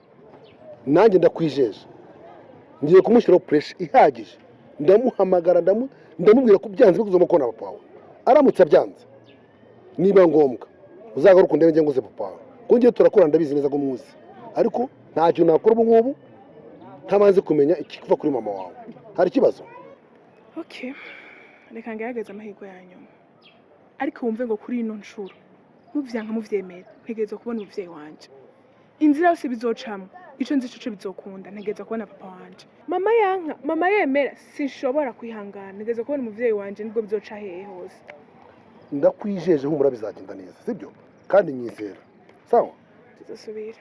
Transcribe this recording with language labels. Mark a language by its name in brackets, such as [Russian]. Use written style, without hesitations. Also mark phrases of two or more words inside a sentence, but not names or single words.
[Kinyarwanda] bukumve kandi nanjye ndakwijeje ngiye kumushyiraho pressure ihagije ndamuhamagara ndamubwira ko byanze bikuzoma ko na papa wawe aramutse abyanze niba ngombwa uzagaruka undebe njye nguze papa wawe kuko ngiye turakora ndabizi neza ko muzi ariko ntacyo nakora ubu ngubu ntabanze kumenya ikiva kuri mama wawe hari ikibazo. [Rundi] Okay, reka ngerageze amahirwe yanyuma ariko wumve ngo kuri ino nshuro muvyanka muvyemera ntegereza kubona umuvyeyi wanje inzira yose bizocamo ico nzi ico bizokunda ntegereza kubona papa wanje mama yanka mama yemera sinshobora kwihangana ntegereza kubona umuvyeyi wanje nibwo bizoca hehe hose. [Kinyarwanda] Ndakwijeje humura bizagenda neza sibyo kandi nyizera sawa [Rundi] Tuzosubira